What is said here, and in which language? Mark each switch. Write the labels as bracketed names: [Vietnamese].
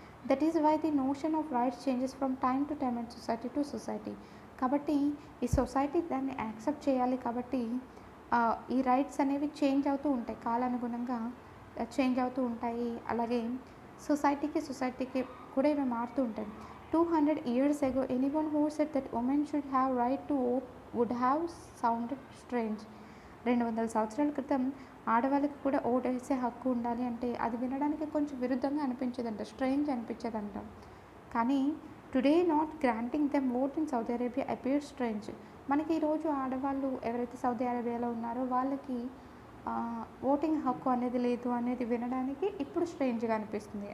[English] That is why the notion of rights changes from time to time and society to society. [Telugu] కాబట్టి ఈ society దాన్ని accept చేయాలి. కాబట్టి ఈ రైట్స్ అనేవి చేంజ్ అవుతూ ఉంటాయి, కాలానుగుణంగా చేంజ్ అవుతూ ఉంటాయి. అలాగే సొసైటీకి కూడా ఇవి మారుతూ ఉంటాయి. [English] 200 years ago, anyone who said that women should have right to vote would have sounded strange. [Telugu] 200 సంవత్సరాల క్రితం ఆడవాళ్ళకి కూడా ఓటు వేసే హక్కు ఉండాలి అంటే అది వినడానికి కొంచెం విరుద్ధంగా అనిపించేదంట, స్ట్రేంజ్ అనిపించేదంట. [English] కానీ today not granting them vote in Saudi Arabia appear strange. [Telugu] మనకి ఈరోజు ఆడవాళ్ళు ఎవరైతే సౌదీ అరేబియాలో ఉన్నారో వాళ్ళకి ఓటింగ్ హక్కు అనేది లేదు అనేది వినడానికి ఇప్పుడు స్ట్రేంజ్గా అనిపిస్తుంది.